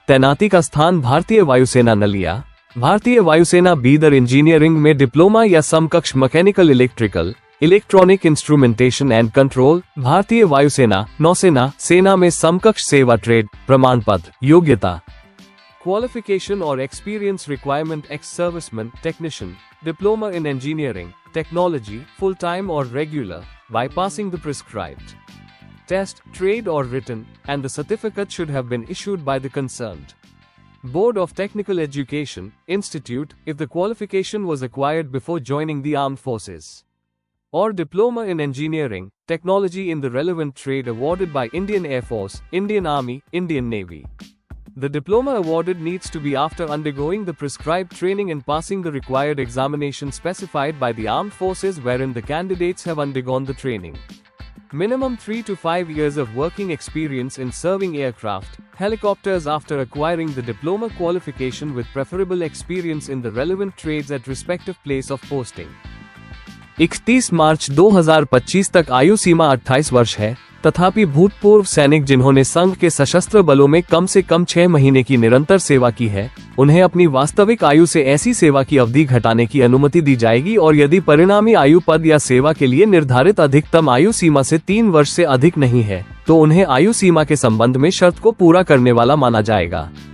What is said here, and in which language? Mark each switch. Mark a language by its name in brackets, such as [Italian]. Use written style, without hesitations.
[Hindi] तैनाती का स्थान भारतीय वायुसेना नलिया। भारतीय वायुसेना बीदर। इंजीनियरिंग में डिप्लोमा या समकक्ष mechanical electrical, electronic instrumentation and control. भारतीय वायुसेना नौसेना सेना में समकक्ष सेवा ट्रेड प्रमाण पत्र। योग्यता क्वालिफिकेशन और experience requirement. [English] Ex serviceman technician, diploma in engineering technology, full time और regular, by passing the prescribed test, trade और written, and the certificate should have been issued by the concerned Board of Technical Education Institute if the qualification was acquired before joining the armed forces, or diploma in engineering, technology in the relevant trade awarded by Indian Air Force, Indian Army, Indian Navy. The diploma awarded needs to be after undergoing the prescribed training and passing the required examination specified by the armed forces wherein the candidates have undergone the training. Minimum 3 to 5 years of working experience in serving aircraft, helicopters after acquiring the diploma qualification with preferable experience in the relevant trades at respective place of posting. [Hindi] 31 मार्च 2025 तक आयु सीमा 28 वर्ष है। तथापि भूतपूर्व सैनिक जिन्होंने संघ के सशस्त्र बलों में कम से कम 6 महीने की निरंतर सेवा की है, उन्हें अपनी वास्तविक आयु से ऐसी सेवा की अवधि घटाने की अनुमति दी जाएगी और यदि परिणामी आयु पद या सेवा के लिए निर्धारित अधिकतम आयु सीमा से 3 वर्ष से अधिक नहीं है तो उन्हें आयु सीमा के संबंध में शर्त को पूरा करने वाला माना जाएगा।